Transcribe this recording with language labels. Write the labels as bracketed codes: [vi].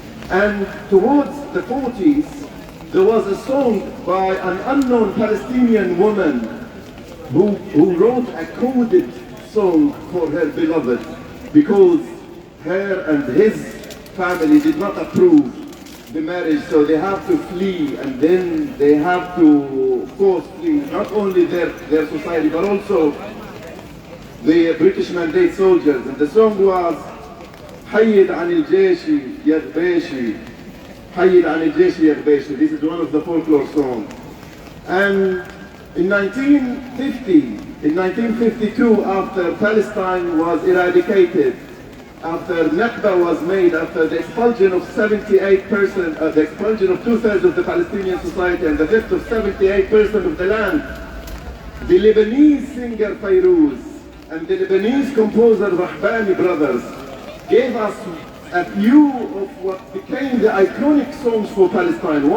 [en] And towards the 40s, there was a song by an unknown Palestinian woman who wrote a coded song for her beloved because her and his family did not approve the marriage, so they have to flee, and then they have to force flee not only their society but also the British mandate soldiers. And the song was [ar] حيد عن الجيش يا غبيشي حيد عن الجيش يا غبيشي. [en] This is one of the folklore songs. And in 1952, after Palestine was eradicated, after Nakba was made, after the expulsion of 78%, the expulsion of 2/3 of the Palestinian society and the fifth of 78% of the land, the Lebanese singer Fairuz and the Lebanese composer Rahbani brothers gave us a few of what became the iconic songs for Palestine.